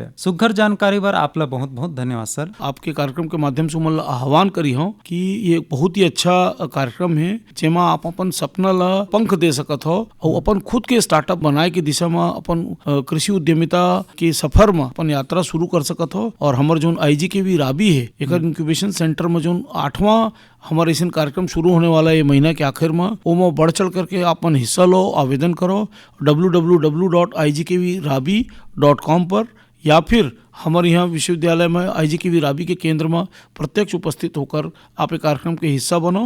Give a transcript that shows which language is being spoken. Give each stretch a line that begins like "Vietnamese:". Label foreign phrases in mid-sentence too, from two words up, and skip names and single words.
Chhattisgarhi: सुघ्घर जानकारी बर आप ला बहुत बहुत धन्यवाद सर। आपके कार्यक्रम के माध्यम से हमन आह्वान करी हो कि ये बहुत ही अच्छा कार्यक्रम है जेमा आप अपन सपना ला पंख दे सकत हो और अपन खुद के स्टार्टअप बनाए के दिशा में अपन कृषि उद्यमिता के सफर में अपन यात्रा शुरू कर सकत हो। और हमार जो IGKV राबी है एक
English: incubation centre
Chhattisgarhi: में जो 8वां हमारे ऐसा कार्यक्रम शुरू होने वाला है ये महीना के आखिर में, वो बढ़ चढ़ करके अपन हिस्सा लो, आवेदन करो www.igkvrabi.com पर, या फिर हमारे यहाँ विश्वविद्यालय में IGKV राबी के केंद्र में प्रत्यक्ष उपस्थित होकर आप एक कार्यक्रम के हिस्सा बनो।